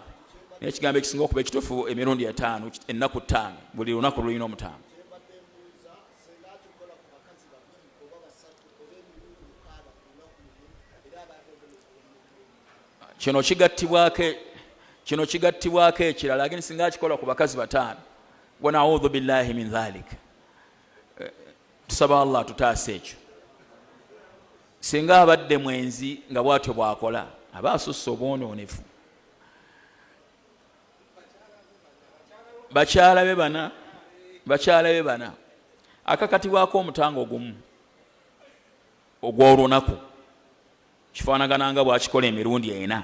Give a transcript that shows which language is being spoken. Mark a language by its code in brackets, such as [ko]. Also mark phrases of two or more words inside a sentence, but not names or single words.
[lg] Naye ekigambo ekisinga okuba ekituufu emirundi 5, ennaku 5, buli lunaku lulina omutango. Kino kigattibwako ekirala, lakini singa akikola ku bakazi 5, [ar] ونعوذ بالله من ذلك. [lg] Tusaba Allah tutaase ekyo. Singa abadde mwenzi nga bwatyo bwakola, aba asusse obwonoonefu. Bakyala be bana akakatibwako omutango ogumu ogw'olunaku kifaanagana nga bwakikola emirundi 4.